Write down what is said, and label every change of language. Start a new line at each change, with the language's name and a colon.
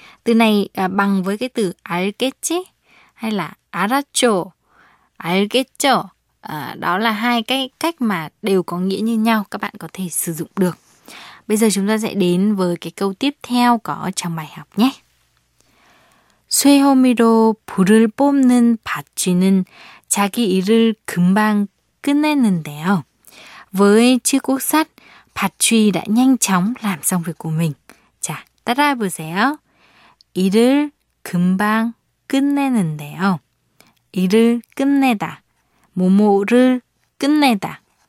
Vietnamese: Từ này bằng với cái từ 알겠지 hay là 알았죠.
Korean: 알겠죠.
Vietnamese: Đó là hai cái cách mà đều có nghĩa như nhau, các bạn có thể sử dụng được. Bây giờ chúng ta sẽ đến với cái câu tiếp theo có trong bài học nhé.
Korean: 쇠호미로 불을 뽑는 밭쥐는 자기 일을 금방 끝냈는데요.
Vietnamese: Với chiếc cuốc sắt, 밭쥐 đã nhanh chóng làm xong việc của mình.
Korean: 자, 따라해보세요. 일을 금방 끝내는데요. 일을 끝내다. 뭐뭐를 끝내다.